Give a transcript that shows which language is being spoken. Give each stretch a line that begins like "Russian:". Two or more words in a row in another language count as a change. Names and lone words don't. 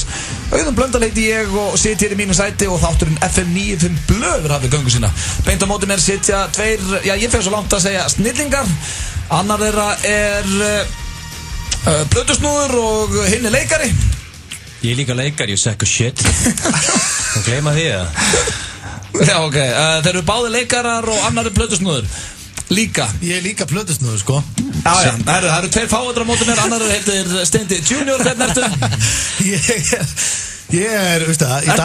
Icelandic: Auðun Blöndal heiti ég og sit hér í mínu sæti og þátturinn FM 95 blöður hafði göngu sína. Beint á móti mér sitja tveir, ég fer svo langt að segja snillingar. Annar þeirra plötusnúður og hinn leikari. Ég líka leikari,
English: you sack of shit.
Icelandic: Þú gleyma því að. Já, ok, þeir eru báði leikarar og annar plötusnúður. Líka. Ég líka plötusnúður, sko. Já, það eru tveir fáadra á móti mér, annar heitir Steindi Junior, hvernig ertu? Ég veist það, í dag...